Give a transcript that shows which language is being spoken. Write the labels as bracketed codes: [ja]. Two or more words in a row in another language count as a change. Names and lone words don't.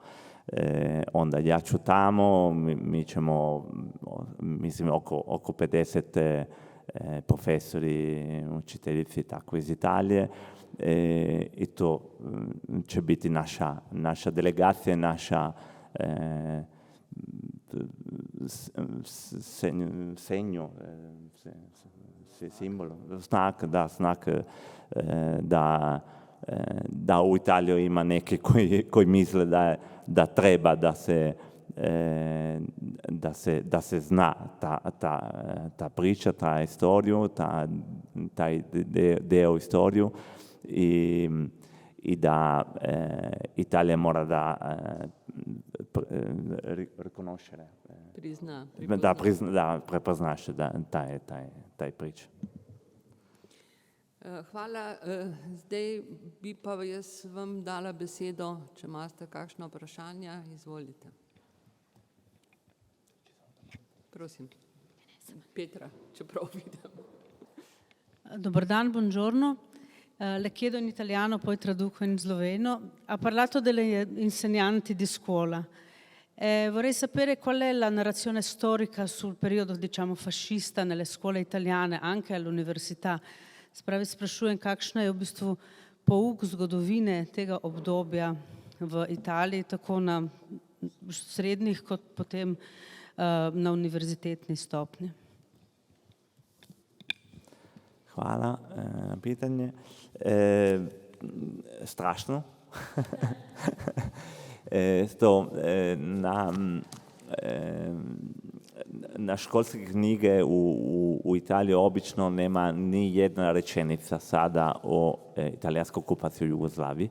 [hr] Onda ja ću tamo, mi ćemo, mislim, oko 50 profesori, učiteljici tako iz Italije, i to će biti naša delegacija, naša [it] segno, simbolo, [hr] znak da u Italiji ima neki koji misle da treba da se zna ta priča, ta istoriju, taj deo istoriju, i da Italija mora da prepoznaše taj priča. Hvala. [sl] Zdaj bi pa jaz vam dala besedo, če imate kakšno vprašanje, izvolite. Prosim. Petra, čeprav vidim. [hr] Dobar dan, [it] buongiorno. Le chiedo in italiano, poi traduco in sloveno. Ha parlato delle insegnanti di scuola. Vorrei sapere qual è la narrazione storica sul periodo, diciamo, fascista nelle scuole italiane, anche all'università. [sl] Spravi, sprašujem, kakšna je v bistvu pouk zgodovine tega obdobja v Italiji, tako na srednjih kot potem na univerzitetni stopnji. [hr] Hvala na pitanje. Strašno. Na školske knjige u Italiji obično nema ni jedna rečenica sada o italijanskoj okupaciji u Jugoslaviji.